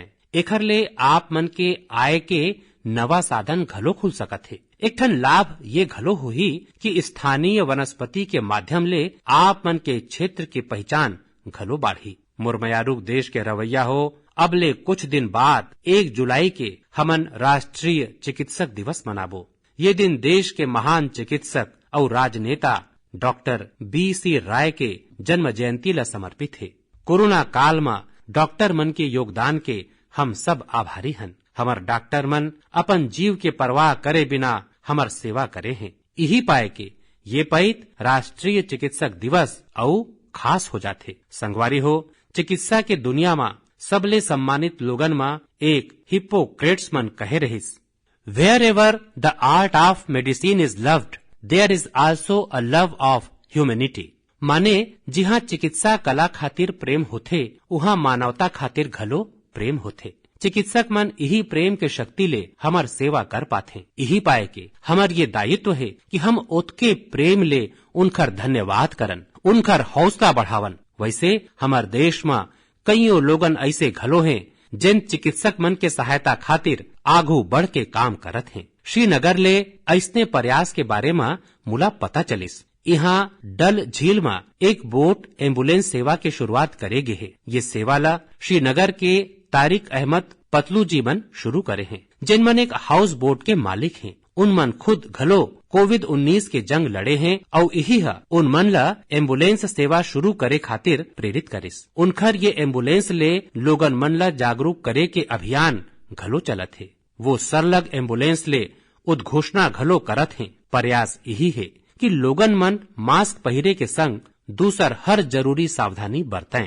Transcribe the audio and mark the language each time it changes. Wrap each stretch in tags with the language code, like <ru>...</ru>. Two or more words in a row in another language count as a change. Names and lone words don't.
<hne>एखर ले आप मन के आय के नवा साधन घलो खुल सकत है। एक ठन लाभ ये घलो होही कि स्थानीय वनस्पति के माध्यम ले आप मन के क्षेत्र की पहचान घलो बाढ़ी। मुरमयारुक देश के रवैया हो, अब ले कुछ दिन बाद 1 जुलाई के हमन राष्ट्रीय चिकित्सक दिवस मनाबो। ये दिन देश के महान चिकित्सक और राजनेता डॉक्टर BC राय के जन्म जयंती ला समर्पित है। कोरोना काल में डॉक्टर मन के योगदान के हम सब आभारी हन। हमर डॉक्टर मन अपन जीव के परवाह करे बिना हमर सेवा करे हैं। यही पाए के ये पैत राष्ट्रीय चिकित्सक दिवस और खास हो जाते। संगवारी हो, चिकित्सा के दुनिया में सबले सम्मानित लोगन में एक हिप्पोक्रेट्स मन कहे रहिस,</hne> <en>Wherever the art of medicine is loved, there is also a love of humanity।</en> <hne>माने जिहाँ चिकित्सा कला खातिर प्रेम होथे, उहाँ मानवता खातिर घलो प्रेम होथे। चिकित्सक मन यही प्रेम के शक्ति ले हमर सेवा कर पाथे। यही पाए के हमर ये दायित्व है कि हम ओतके प्रेम ले उनकर धन्यवाद करन, उनकर हौसला बढ़ावन। वैसे हमर देश में कईयों लोगन ऐसे घलो हैं जिन चिकित्सक मन के सहायता खातिर आगू बढ़ के काम करत हैं। श्रीनगर ले ऐसने प्रयास के बारे में मुला पता चलिस। यहाँ डल झील में एक बोट एम्बुलेंस सेवा के शुरुआत करेगे है। ये सेवा ला श्रीनगर के तारिक अहमद पतलू जी मन शुरू करे हैं, जिनमन एक हाउस बोट के मालिक हैं। उन मन खुद घलो कोविड-19 के जंग लड़े हैं और यही है उन मन ला एम्बुलेंस सेवा शुरू करे खातिर प्रेरित करिस। उनखर ये एम्बुलेंस ले लोगन मन ला जागरूक करे के अभियान घलो चलत है। वो सरलग एम्बुलेंस ले उद्घोषणा घलो करत हैं। प्रयास यही है कि लोगन मन मास्क पहिरे के संग दूसर हर जरूरी सावधानी बरतें।</hne>